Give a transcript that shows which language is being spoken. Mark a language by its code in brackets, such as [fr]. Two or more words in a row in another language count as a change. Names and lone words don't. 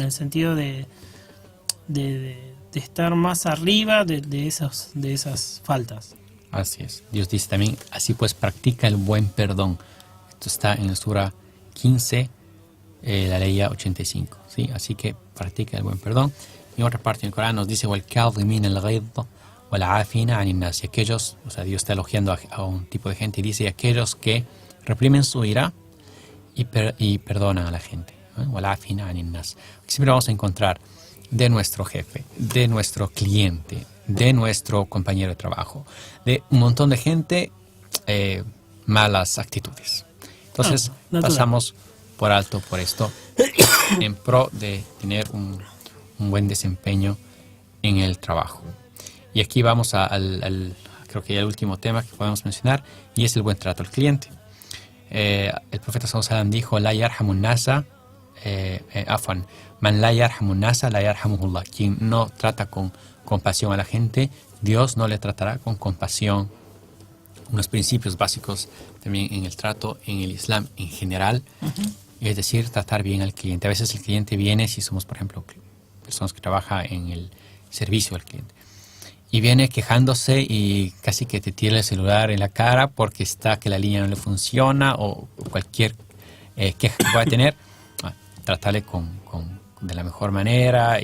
[es] en el sentido de estar más arriba de esas faltas. Así es. Dios dice también, así pues practica el buen perdón. Esto está en la sura 15, la ley 85. ¿Sí? Así que practica el buen perdón. Y en otra parte del Corán nos dice, [ar] وَالْكَاظِمِينَ الْغَيْظَ وَالْعَافِينَ عَنِ النَّاسِ. [es] Y aquellos, o sea, Dios está elogiando a un tipo de gente y dice, aquellos que reprimen su ira y perdonan a la gente. [ar] وَالْعَافِينَ عَنِ النَّاسِ. [es] Siempre vamos a encontrar de nuestro jefe, de nuestro cliente, de nuestro compañero de trabajo, de un montón de gente, malas actitudes. Entonces pasamos por alto por esto en pro de tener un buen desempeño en el trabajo. Y aquí vamos creo que ya el último tema que podemos mencionar, y es el buen trato al cliente. El profeta [ar] صلى الله عليه وسلم dijo, لا يرحمون الناس، من لا يرحمون الناس, لا يرحمه الله. [es] Quien no trata con compasión a la gente, Dios no le tratará con compasión. Unos principios básicos también en el trato en el Islam en general, es decir, tratar bien al cliente. A veces el cliente viene, si somos, por ejemplo, personas que trabajan en el servicio al cliente, y viene quejándose y casi que te tira el celular en la cara porque que la línea no le funciona o cualquier queja que pueda tener, tratarle de la mejor manera.